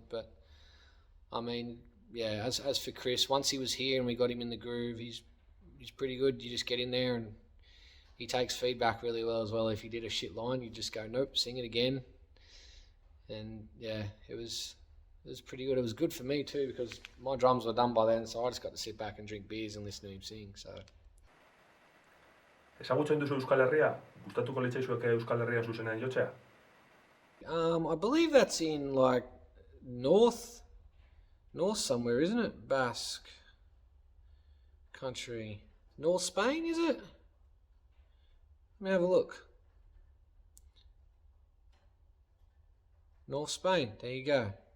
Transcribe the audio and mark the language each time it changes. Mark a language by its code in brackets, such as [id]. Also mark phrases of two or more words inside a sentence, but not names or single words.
[en] But I mean, yeah, as for Chris, once he was here and we got him in the groove, he's pretty good. You just get in there and he takes feedback really well as well. If he did a shit line, you just go, nope, sing it again. And yeah, it was pretty good. It was good for me too, because my drums were done by then, so I just got to sit back and drink beers and listen to him sing. So. [eu] Ezagutzen duzu Euskal Herria? Gustatuko litzaizueke Euskal Herrian zuzenean jotzea? [en] I believe that's in like north somewhere, isn't it? Basque country. North Spain, is it? Let me have a look. North Spain, there you go.